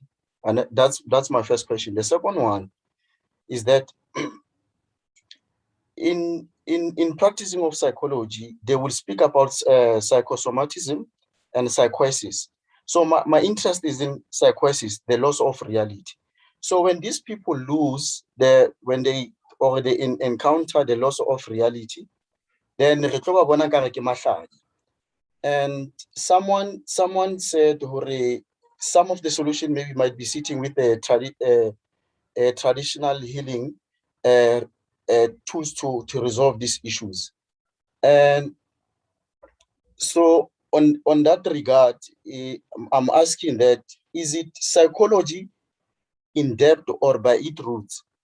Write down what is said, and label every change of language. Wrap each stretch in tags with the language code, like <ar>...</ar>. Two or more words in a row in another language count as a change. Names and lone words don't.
<en>And that's my first question. The second one is that in practicing of psychology, they will speak about psychosomatism and psychosis. So my interest is in psychosis, the loss of reality. So when these people encounter the loss of reality, then</en> <nso>re tlo ba bona nkare ke mahlanya.</nso> <en>And someone said, some of the solution maybe might be sitting with a traditional healing tools to resolve these issues. And so on that regard, I'm asking that, is it psychology in depth or by its roots?</en>